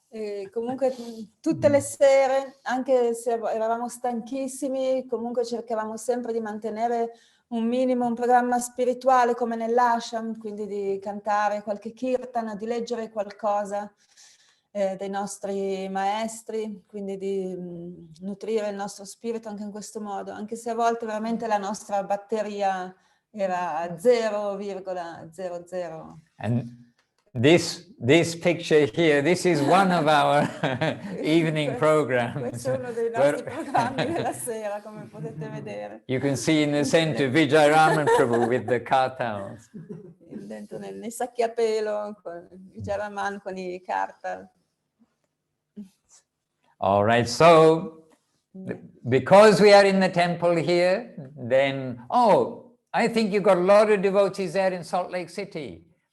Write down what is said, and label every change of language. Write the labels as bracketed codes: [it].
[it] E comunque tutte le sere, anche se eravamo stanchissimi, comunque cercavamo sempre di mantenere un minimo, un programma spirituale come nell'ashram, quindi di cantare qualche kirtan, di leggere qualcosa dei nostri maestri, quindi di nutrire il nostro spirito anche in questo modo, anche se a volte veramente la nostra batteria era 0,00. [en] And this picture here, this is one of our evening programs. [it] Questo è uno dei nostri programmi della sera, come potete vedere. [en] You can see in the center Vijay Raman Prabhu with the kartals. [it] Dentro nei sacchi a pelo, con Vijay Raman con i kartal. [en] All right, so because we are in the temple here, then, I think you've got a lot of devotees there in Salt Lake City.